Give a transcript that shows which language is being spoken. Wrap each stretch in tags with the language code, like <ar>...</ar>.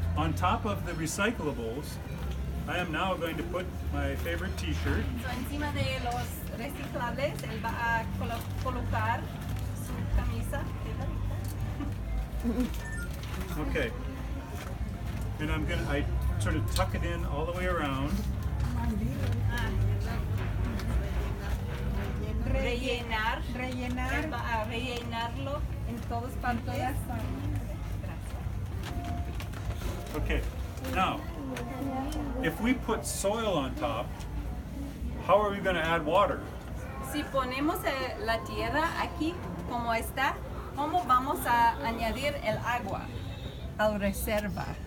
<en>On top of the recyclables, I am now going to put my favorite t-shirt.</en> <es>So, encima de los reciclables, él va a colocar su camisa.</es> <en>Okay. And I sort of tuck it in all the way around.</en> <es>Rellenar. Rellenar. Él va a rellenarlo en todas partes.</es> <en>Okay. Now, if we put soil on top, how are we going to add water?</en> <es>Si ponemos la tierra aquí como está, ¿cómo vamos a añadir el agua al reserva?</es>